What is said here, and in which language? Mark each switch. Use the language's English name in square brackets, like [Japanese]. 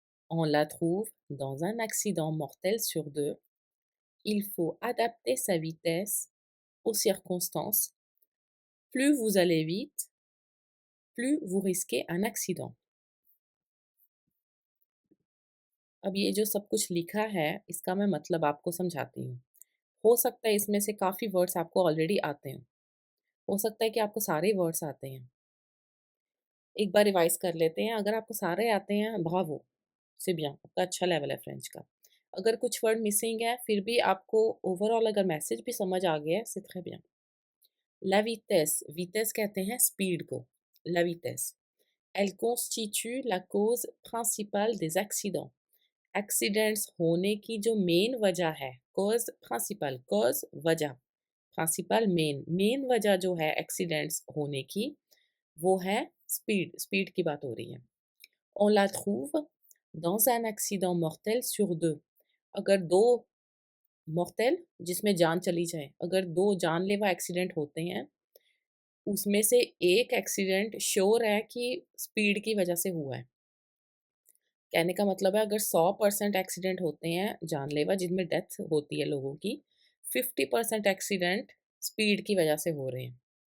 [French] On la trouve dans un accident mortel sur 2. Il faut adapter sa vitesse aux circonstances. Plus vous allez vite, plus vous risquez un accident. [Hindi] अब ये जो सब कुछ लिखा है, इसका मैं मतलब आपको समझाती हूँ। हो सकता है इसमें से काफ़ी वर्ड्स आपको ऑलरेडी आते हों। हो सकता है कि आपको सारे वर्ड्स आते हैं। एक बार रिवाइज़ कर लेते हैं, अगर आपको सारे आते हैं, ब्रावो! [French] c'est bien, [Hindi] आपका अच्छा लेवल है फ्रेंच का। अगर कुछ वर्ड मिसिंग है, फिर भी आपको ओवरऑल अगर मैसेज भी समझ आ गया है, [French] c'est très bien। La vitesse, vitesse [Hindi] कहते हैं स्पीड को, [French] la vitesse। Elle constitue la cause principale des accidents. [Hindi] Accidents होने की जो मेन वजह है, कॉज प्रिंसिपल, कॉज वजह, प्रिंसिपल मेन वजह जो है एक्सीडेंट्स होने की, वो है स्पीड, स्पीड की बात हो रही है। [French] On la trouve dans un accident mortel sur 2। [Hindi] अगर दो mortel जिसमें जान चली जाए, अगर दो जानलेवा एक्सीडेंट होते हैं, उसमें से एक एक्सीडेंट श्योर है कि स्पीड की वजह से हुआ है। कहने का मतलब है अगर 100% एक्सीडेंट होते हैं जानलेवा जिनमें डेथ होती है लोगों की, 50% एक्सीडेंट स्पीड की वजह से हो रहे हैं।